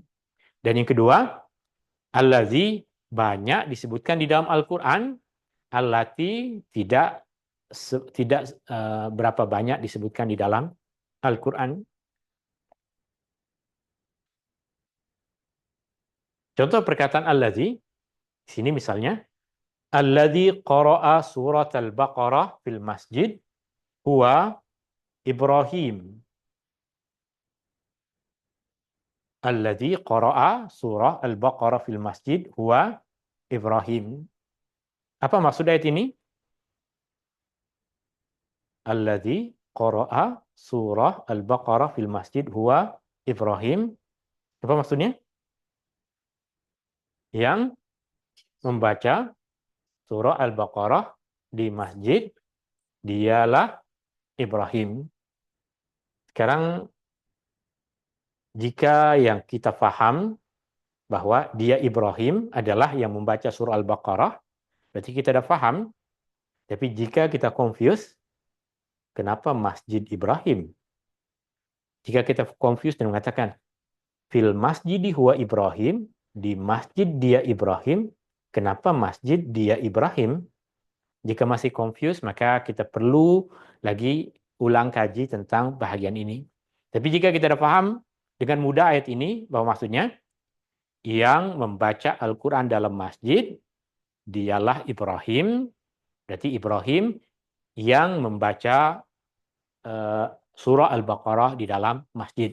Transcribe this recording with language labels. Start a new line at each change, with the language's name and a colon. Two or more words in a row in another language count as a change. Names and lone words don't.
Malay: Dan yang kedua, allazi banyak disebutkan di dalam Al-Quran, allati tidak berapa banyak disebutkan di dalam Al-Quran. Contoh perkataan allazi, di sini misalnya,
Arabic: الذي قرأ سورة البقرة في المسجد هو إبراهيم. الذي قرأ سورة البقرة في المسجد هو إبراهيم.
Malay: Apa maksud ayat ini?
Arabic: الذي قرأ سورة البقرة في المسجد هو إبراهيم.
Malay: Apa maksudnya? Yang membaca surah Al-Baqarah di masjid dialah Ibrahim. Sekarang jika yang kita faham bahwa dia Ibrahim adalah yang membaca surah Al-Baqarah, berarti kita dah faham. Tapi jika kita confuse, kenapa Masjid Ibrahim? Jika kita confuse dan mengatakan
Arabic: في المسجد هو إبراهيم,
Malay: di masjid dia Ibrahim, kenapa masjid dia Ibrahim? Jika masih confuse, maka kita perlu lagi ulang kaji tentang bahagian ini. Tapi jika kita dah paham dengan mudah ayat ini, bahwa maksudnya yang membaca Al-Quran dalam masjid, dialah Ibrahim, berarti Ibrahim yang membaca surah Al-Baqarah di dalam masjid.